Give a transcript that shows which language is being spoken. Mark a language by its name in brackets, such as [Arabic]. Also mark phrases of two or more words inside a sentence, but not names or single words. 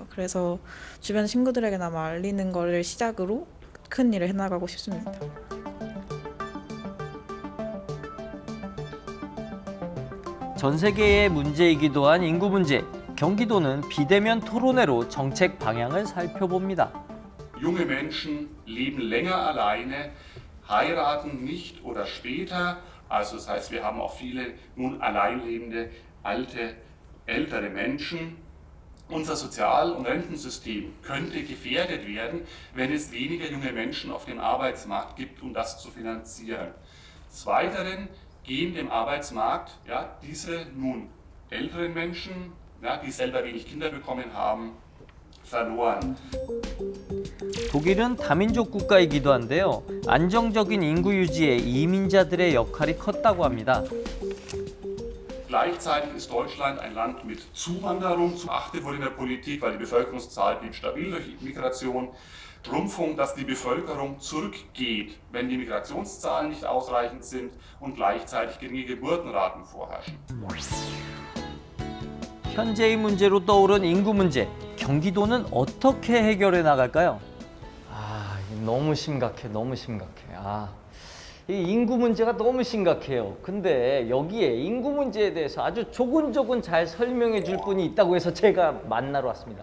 [Korean] 그래서 주변 친구들에게나마 알리는 거를 시작으로 큰 일을 해나가고 싶습니다. 전 세계의 문제이기도 한 인구 문제. 경기도는 비대면 토론회로 정책 방향을 살펴봅니다. [German] Junge Menschen leben länger alleine, heiraten nicht oder später. Also das heißt, wir haben auch viele nun alleinlebende, ältere Menschen. Unser Sozial- und Rentensystem könnte gefährdet werden, wenn es weniger junge Menschen auf dem Arbeitsmarkt gibt, um das zu finanzieren. Des Weiteren gehen dem Arbeitsmarkt diese nun älteren Menschen, die selber wenig Kinder bekommen haben, verloren. [Korean] 독일은 다민족 국가이기도 한데요. 안정적인 인구 유지에 이민자들의 역할이 컸다고 합니다. [German] Gleichzeitig ist Deutschland ein Land mit Zuwanderung. Beachtet wurde in der Politik, weil die Bevölkerungszahl blieb stabil durch Migration. Schrumpfung, dass die Bevölkerung zurückgeht, wenn die Migrationszahlen nicht ausreichend sind und gleichzeitig geringe Geburtenraten vorherrschen. [Korean] 현재의 문제로 떠오른 인구 문제. 경기도는 어떻게 해결해 나갈까요? 너무 심각해. 이 인구 문제가 너무 심각해요. 근데 여기에 인구 문제에 대해서 아주 조곤조곤 잘 설명해 줄 분이 있다고 해서 제가 만나러 왔습니다.